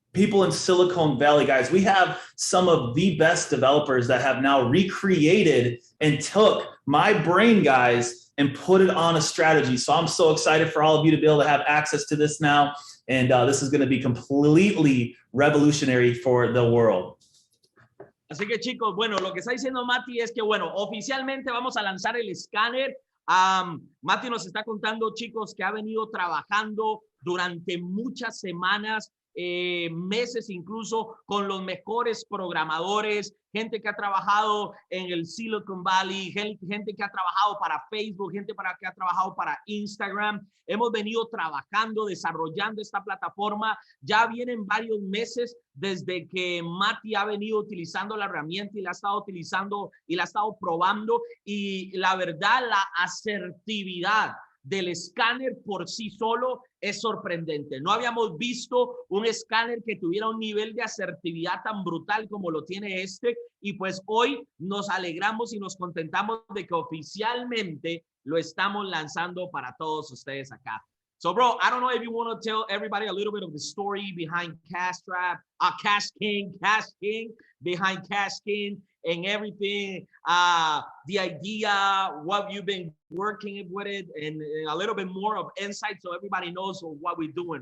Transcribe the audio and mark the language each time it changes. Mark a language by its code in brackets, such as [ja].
[en] people in Silicon Valley, guys. We have some of the best developers that have now recreated and took my brain, guys, and put it on a strategy. So I'm so excited for all of you to be able to have access to this now. And this is going to be completely revolutionary for the world. [es] Así que chicos, bueno, lo que está diciendo Mati es que, bueno, oficialmente vamos a lanzar el escáner. Mati nos está contando, chicos, que ha venido trabajando durante muchas semanas, meses incluso, con los mejores programadores, gente que ha trabajado en el Silicon Valley, gente que ha trabajado para Facebook, gente que ha trabajado para Instagram. Hemos venido trabajando, desarrollando esta plataforma. Ya vienen varios meses desde que Mati ha venido utilizando la herramienta y la ha estado utilizando y la ha estado probando. Y la verdad, la asertividad del escáner por sí solo es sorprendente. No habíamos visto un escáner que tuviera un nivel de asertividad tan brutal como lo tiene este, y pues hoy nos alegramos y nos contentamos de que oficialmente lo estamos lanzando para todos ustedes acá. [en] So, bro, I don't know if you want to tell everybody a little bit of the story behind Cashking, behind Cashking and everything, the idea, what you've been working with it, and a little bit more of insight so everybody knows what we're doing.